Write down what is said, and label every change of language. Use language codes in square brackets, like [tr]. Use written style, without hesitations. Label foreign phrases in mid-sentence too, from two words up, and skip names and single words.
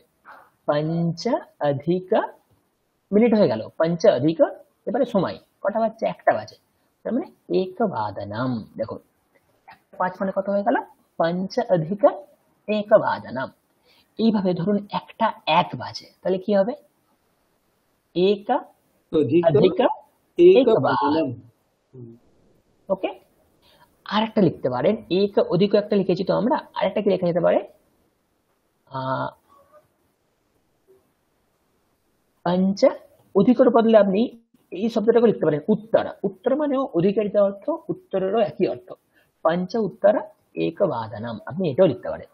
[sa] পঞ্চ অধিক [bn] মিনিট হয়ে গেল, [sa] পঞ্চ অধিক, [bn] এবারে সময় কটা বাজছে? 1টা বাজে, তার মানে একবাদনম। দেখুন 5 মানে কত হয়ে গেল? [sa] পঞ্চ অধিক একবাদনম। [bn] এইভাবে ধরুন একটা 1 বাজে, তাহলে কি হবে? [sa] एक अधिक एक बादनम। [bn] ওকে, আরেকটা লিখতে পারেন, [sa] এক অধিক [bn] একটা লিখেছি তো আমরা, আরেকটা কি লেখা যেতে পারে? পঞ্চ অধিকের বদলে আপনি এই শব্দটাকে লিখতে পারেন উত্তরা। উত্তর মানেও অধিকের যা অর্থ, উত্তরেরও একই অর্থ। [sa] পঞ্চ উত্তরা একবাদনম, [bn] আপনি এটাও লিখতে পারেন।